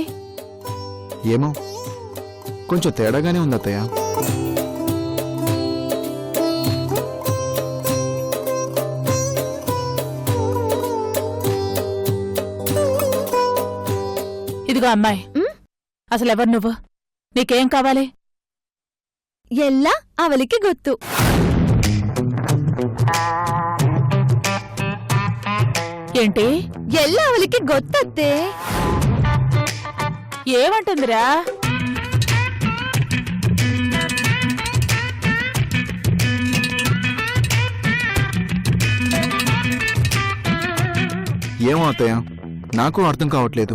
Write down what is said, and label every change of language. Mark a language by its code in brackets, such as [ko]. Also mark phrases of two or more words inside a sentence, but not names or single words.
[te] ఏమో కొంచెం తేడాగానే ఉంది అత్తయ్య. ఇదిగో అమ్మాయి, అసలెవరు నువ్వు? నీకేం కావాలి? [kn] ಎಲ್ಲ ಅವಳಿಗೆ ಗೊತ್ತು. [te] ఏంటి? [kn] ಎಲ್ಲ ಅವಳಿಗೆ ಗೊತ್ತತ್ತೆ. [te] ఏమంటుందిరా? ఏమో అత్తయ్య, నాకు అర్థం కావట్లేదు.